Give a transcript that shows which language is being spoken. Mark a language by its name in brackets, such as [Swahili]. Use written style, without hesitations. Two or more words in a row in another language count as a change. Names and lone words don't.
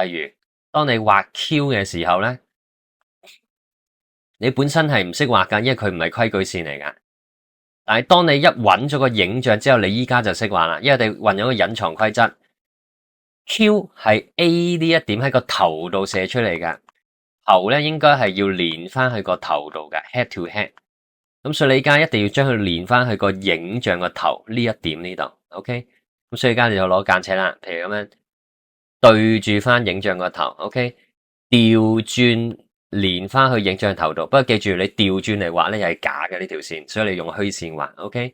[Cantonese] 例如，當你畫 Q 嘅時候咧，你本身係唔識畫噶，因為佢唔係規矩線嚟噶。但係當你一揾咗個影像之後，你依家就識畫啦，因為你運咗個隱藏規則。Q 係 A 呢一點喺個頭度射出嚟噶，頭咧應該係要連翻去個頭度嘅 [English] head to head。 [Cantonese] 咁所以你而家一定要將佢連翻去個影像個頭呢一點呢度 ，OK？咁所以而家你就攞間尺啦，譬如咁樣對住翻影像個頭 ，OK？調轉連翻去影像頭度，不過記住你調轉嚟畫咧又係假嘅呢條線，所以你用虛線畫 ，OK？